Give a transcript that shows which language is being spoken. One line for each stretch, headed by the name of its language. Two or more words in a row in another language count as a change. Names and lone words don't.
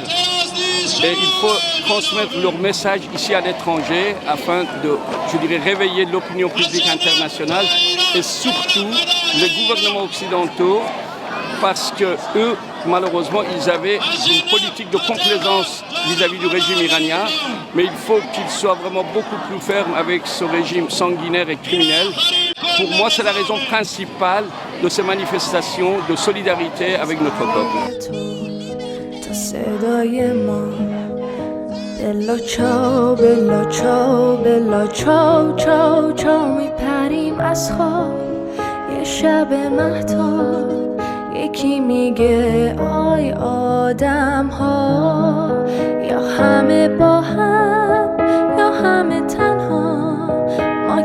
French: Et il faut transmettre leur message ici à l'étranger afin de, réveiller l'opinion publique internationale et surtout les gouvernements occidentaux, parce que eux, malheureusement, ils avaient une politique de complaisance vis-à-vis du régime iranien, mais il faut qu'ils soient vraiment beaucoup plus fermes avec ce régime sanguinaire et criminel. Pour moi, c'est la raison principale de ces manifestations de solidarité avec notre peuple.
Persian: یکی میگه آی آدم ها یا همه با هم یا همه تنها ما